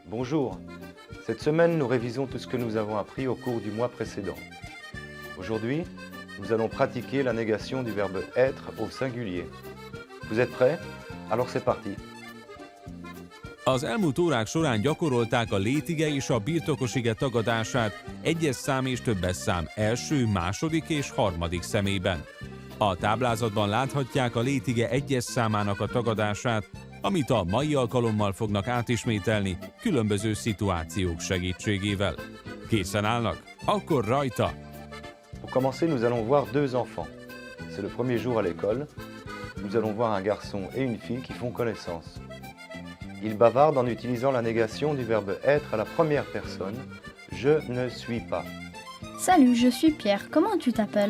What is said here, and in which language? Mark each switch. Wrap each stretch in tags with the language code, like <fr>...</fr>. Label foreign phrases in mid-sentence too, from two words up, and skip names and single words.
<fr>Bonjour. Cette semaine, nous révisons tout ce que nous avons appris au cours du mois précédent. Aujourd'hui, nous allons pratiquer la négation du verbe être au singulier. Vous êtes prêts? Alors c'est parti.</fr> <hu>Az elmúlt órák során gyakorolták a létige és a birtokosige tagadását egyes szám és többes szám első, második és harmadik személyben. A táblázatban láthatják a létige egyes számának a tagadását, amit a mai alkalommal fognak átismételni különböző szituációk segítségével. Készen állnak? Akkor rajta!</hu> <fr>Pour commencer, nous allons voir deux enfants. C'est le premier jour à l'école. Nous allons voir un garçon et une fille qui font connaissance. Ils bavardent en utilisant la négation du verbe être à la première personne. Je ne suis pas. Salut, je suis Pierre. Comment tu t'appelles?</fr>